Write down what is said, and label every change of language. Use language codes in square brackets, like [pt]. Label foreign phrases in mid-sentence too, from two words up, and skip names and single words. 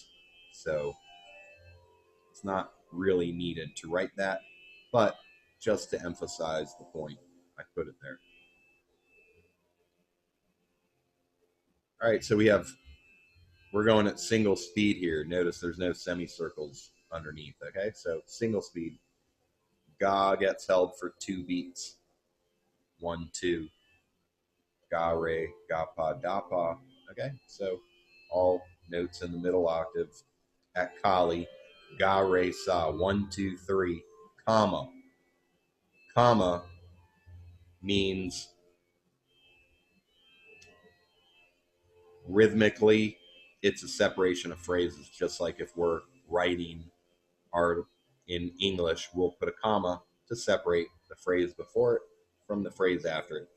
[en] So it's not really needed to write that, but just to emphasize the point, I put it there. All right, so we're going at single speed here. Notice there's no semicircles underneath, okay? So single speed. Ga gets held for 2 beats. 1, 2. Ga, re, ga, pa, da, pa. Okay, so all notes in the middle octave. At Kali, ga, re, sa. 1, 2, 3, comma. Comma means rhythmically, it's a separation of phrases, just like if we're writing our in English, we'll put a comma to separate the phrase before it from the phrase after it.